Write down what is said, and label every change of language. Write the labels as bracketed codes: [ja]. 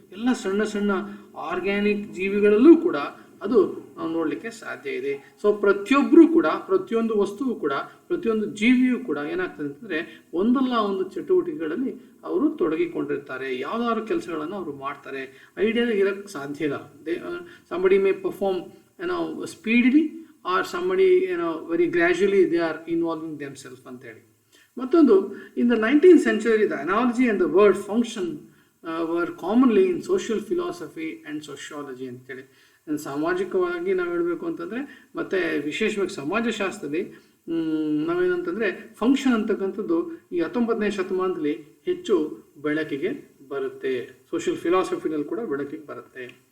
[kn] ಎಲ್ಲ ಸಣ್ಣ ಸಣ್ಣ ಆರ್ಗ್ಯಾನಿಕ್ ಜೀವಿಗಳಲ್ಲೂ ಕೂಡ ಅದು ನಾವು ನೋಡಲಿಕ್ಕೆ ಸಾಧ್ಯ ಇದೆ. ಸೊ ಪ್ರತಿಯೊಬ್ಬರೂ ಕೂಡ, ಪ್ರತಿಯೊಂದು ವಸ್ತುವು ಕೂಡ, ಪ್ರತಿಯೊಂದು ಜೀವಿಯೂ ಕೂಡ ಏನಾಗ್ತದೆ ಅಂತಂದರೆ ಒಂದಲ್ಲ ಒಂದು ಚಟುವಟಿಕೆಗಳಲ್ಲಿ ಅವರು ತೊಡಗಿಕೊಂಡಿರ್ತಾರೆ, ಯಾವುದಾದ್ರು ಕೆಲಸಗಳನ್ನು ಅವರು ಮಾಡ್ತಾರೆ. ಐಡಿಯಲ್ ಇರೋಕ್ಕೆ ಸಾಧ್ಯ ಇಲ್ಲ. [en] somebody may perform speedily or somebody very gradually they are involving themselves ಅಂತೇಳಿ. ಮತ್ತೊಂದು, in the 19th century the analogy and the word function were commonly in social philosophy and sociology ಅಂತೇಳಿ. [kn] ಸಾಮಾಜಿಕವಾಗಿ ನಾವು ಹೇಳಬೇಕು ಅಂತಂದರೆ, ಮತ್ತು ವಿಶೇಷವಾಗಿ ಸಮಾಜಶಾಸ್ತ್ರದಲ್ಲಿ ನಾವೇನಂತಂದರೆ ಫಂಕ್ಷನ್ ಅಂತಕ್ಕಂಥದ್ದು ಈ 19ನೇ ಶತಮಾನದಲ್ಲಿ ಹೆಚ್ಚು ಬೆಳಕಿಗೆ ಬರುತ್ತೆ. ಸೋಷಿಯಲ್ ಫಿಲಾಸಫಿನಲ್ಲಿ ಕೂಡ ಬೆಳಕಿಗೆ ಬರುತ್ತೆ.